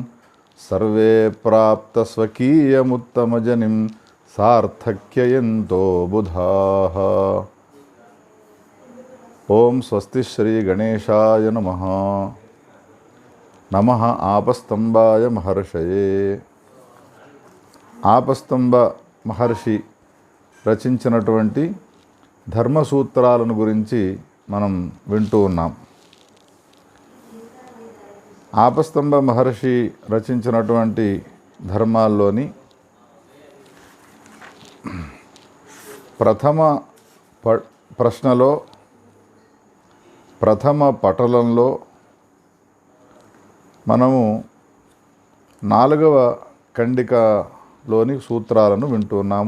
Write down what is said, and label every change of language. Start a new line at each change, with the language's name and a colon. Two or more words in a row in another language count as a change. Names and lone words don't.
Sanskrit: सर्वे प्राप्तस्वकीयमुत्तमजनिं सार्थक्ययन्तो बुधाः। ओम स्वस्ति श्री गणेशाय नमः। नमः आपस्तंभाय महर्षये।
Telugu: ఆపస్తంభ మహర్షి రచించినటువంటి ధర్మసూత్రాలను గురించి మనం వింటూ ఉన్నాం. ఆపస్తంభ మహర్షి రచించినటువంటి ధర్మాల్లోని ప్రథమ పటలంలో మనము 4వ ఖండికలోని సూత్రాలను వింటున్నాము.